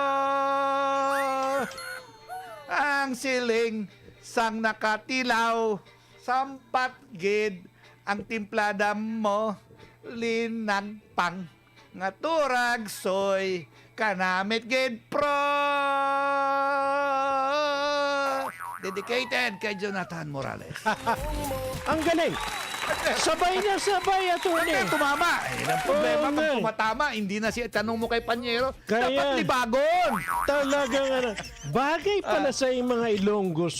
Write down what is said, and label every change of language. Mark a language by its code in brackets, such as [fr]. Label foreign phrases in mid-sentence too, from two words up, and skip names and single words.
[hil] Ang siling sang nakatilaw, sampat gid ang timplada mo, linagpang nga turagsoy, kanamit gid pro. [tl] Dedicated kay Jonathan Morales. Ang galing. Sabay na sabay, attorney. Kaya tumama. Ang problema, Oo, pag nga. tumatama, hindi na siya, tanong mo kay Panyero, Kaya- dapat libagon. Talagang bagay pala sa yung mga Ilonggos.